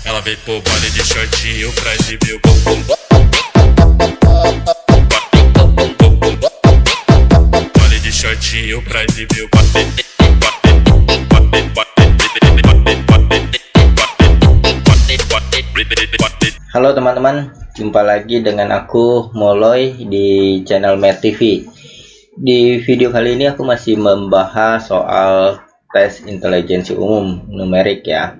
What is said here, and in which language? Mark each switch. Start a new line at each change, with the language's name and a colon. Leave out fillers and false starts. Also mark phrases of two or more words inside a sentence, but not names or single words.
Portuguese: Ela veio pro baile de shortinho pra exibir o bumbum. Baile de shortinho pra exibir o
Indonesian: Halo teman-teman, jumpa lagi dengan aku Moloy di channel Mer TV. Di video kali ini aku masih membahas soal tes intelijensi umum numerik ya.